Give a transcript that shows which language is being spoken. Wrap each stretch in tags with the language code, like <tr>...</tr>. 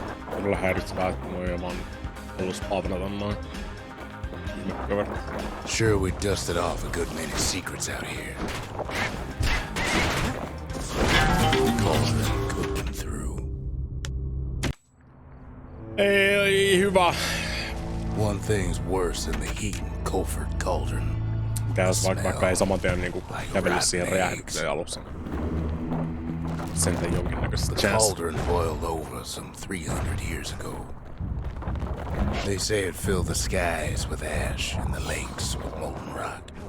<fi>Todella häiritsevää, että noi on vaan ollut spawnata noin.</fi> <en>Sure, we dusted off a good many secrets out here. Cauldron cooked them through.</en> <fi>Ei hyvä.</fi> <en>One thing's worse than the heat in Colford cauldron.</en> <fi>Pitäis vaikka ei saman tien niinku kävellä siihen räjähdykseen alussa. Sentään jonkinnäköistä</fi> <en>The cauldron boiled over some 300 years ago. They say it filled the skies with ash and the lakes with molten rock.</en>